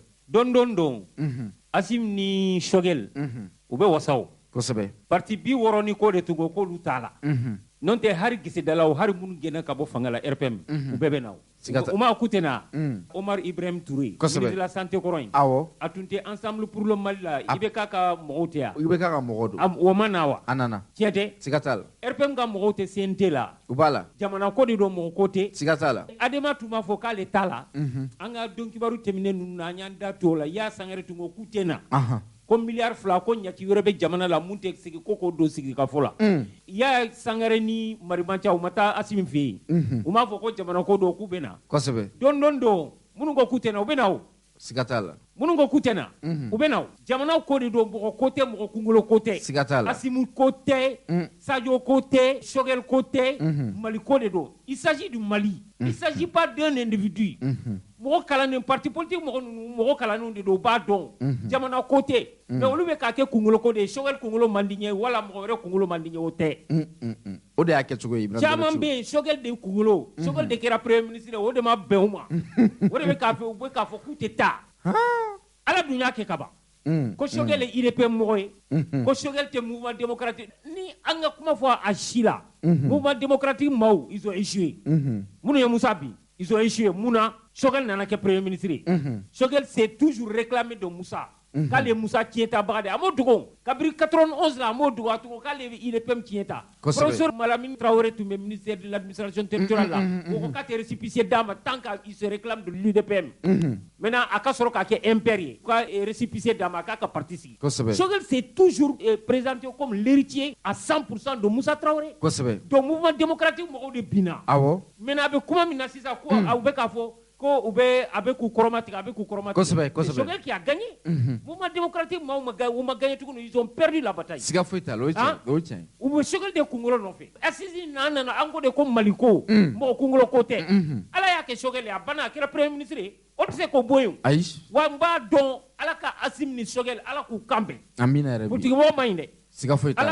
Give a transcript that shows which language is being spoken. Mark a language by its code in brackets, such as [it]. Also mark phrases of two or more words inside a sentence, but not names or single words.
[bm] don Asim ni Shogel u bɛ wasaw kosɛbɛ parti 60 ni ko de tun ko k'olu t'a la n'o tɛ hari gisidalaw hari minnu gɛnna ka bɔ fanga la RPM u bɛɛ bɛ na o ma ku tɛ na Omar Ibrahim Touré [fr] ministre de la santé [bm] kɔrɔ in a tun tɛ ensemble pour le Mali la i bɛ k'a ka mɔgɔw tɛ yan i bɛ k'a ka mɔgɔw don o ma na wa a nana tiɲɛ tɛ siga t'a la RPM ka mɔgɔw tɛ CNT la u b'a la jamana ko de don mɔgɔ ko tɛ siga t'a la Adama tun b'a fɔ k'ale t'a la an ka don kibaru tɛmɛnen ninnu na an y'an da to o la Yaya Sangare tun ko k'u tɛ na ko miliyari 2 ko ɲɛci wɛrɛ bɛ jamana la mun tɛ sigi ko k'o don sigikafɔ la Yaya Sangare ni Marimaca u ma taa Asimi fɛ yen u m'a fɔ ko jamana ko don k'u bɛ na kosɛbɛ don minnu ko k'u tɛ na u bɛ na o siga t'a la minnu ko k'u tɛ na u bɛ na o jamana ko de don mɔgɔ ko tɛ mɔgɔ kunkolo ko tɛ siga t'a la Asimu ko tɛ Sadio ko tɛ Shogel ko tɛ Mali ko de don [fr] il s'agit du Mali il s'agit pas d'un individu [bm] mɔgɔ kalannen [fr] parti politique [bm] mɔgɔ kalannenw de don u b'a dɔn jamana ko tɛ mais olu bɛ k'a kɛ kunkolo ko de ye Shogel kunkolo man di n ye wala mɔgɔ wɛrɛ kunkolo man di n ye o tɛ o de y'a kɛcogo ye caman bɛ yen Shogel de kunkolo Shogel de kɛra [fr] premier ministre [bm] o de ma bɛn u ma o de bɛ k'a fɔ k'u tɛ taa Ala dun y'a kɛ ka ban ko Shogel ye IRP mɔgɔ ye ko Shogel tɛ [fr] mouvement démocratique [bm] ni an ka kuma fɔ a si la [fr] mouvement démocratique [bm] maaw [fr] ils ont échoué [bm] minnu ye Musa bin [fr] ils ont échoué [bm] munna Shogel nana kɛ [fr] premier ministre [bm] ye [fr] Shogel s'est toujours réclamé de Musa [bm] k'ale Musa tiɲɛtabaga de a m'o dogo kabiri 91 la a m'o dogo a tugu k'ale IRPM tiɲɛta professeur Malamine Traoré tun bɛ [fr] ministère de l'administration territoriale [bm] la o ko k'a tɛ récépissé d'a ma [fr] tant qu'il se réclame de l'UDPM [bm] maintenant a ka sɔrɔ k'a kɛ impère ye ka récépissé d'a ma k'a ka parti sigi [fr] Shogel s'est toujours présenté comme l'héritier à 100% de Musa Traoré [bm] donc [fr] mouvement démocratique [bm] mɔgɔw de binna maintenant a bɛ kuma min na sisan ko a bɛ k'a fɔ ko a bɛ k'u kɔrɔmatigɛ a bɛ k'u kɔrɔmatigɛ [fr] Shogel qui a gagné mouvement démocratique [bm] maaw ma gagné tuguni [fr] ils ont perdu la bataille [bm] siga foyi t'a la o ye tiɲɛ u bɛ Shogel de kunkolo nɔfɛ assise n'an nana an ko de ko Maliko mɔgɔ kunkolo ko tɛ Ala y'a kɛ Shogel ye a banna a kɛra premier ministre ye o tɛ se k'o bɔ yen ayi wa n b'a dɔn Ala ka Assimi ni Shogel Ala k'u kanbɛn amina yɛrɛ bi politique mɔgɔ ma ɲi dɛ siga foyi t'a la